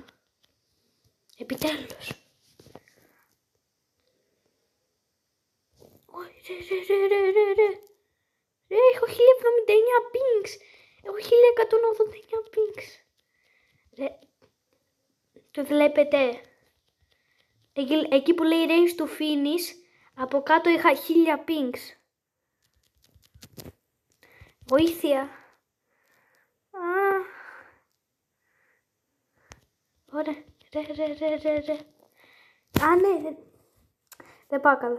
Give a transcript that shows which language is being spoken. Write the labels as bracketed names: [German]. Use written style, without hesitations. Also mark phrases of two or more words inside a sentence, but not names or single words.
[Greek] Επιτέλους. Ρε, έχω 1079 pings. Έχω 1189 pings. Ρε, το βλέπετε? Εκεί που λέει [English] race to finish, [Greek] από κάτω είχα 1000 pings. Βοήθεια. Ωραία. Ρε. Α, ναι. Δεν πάω καλά.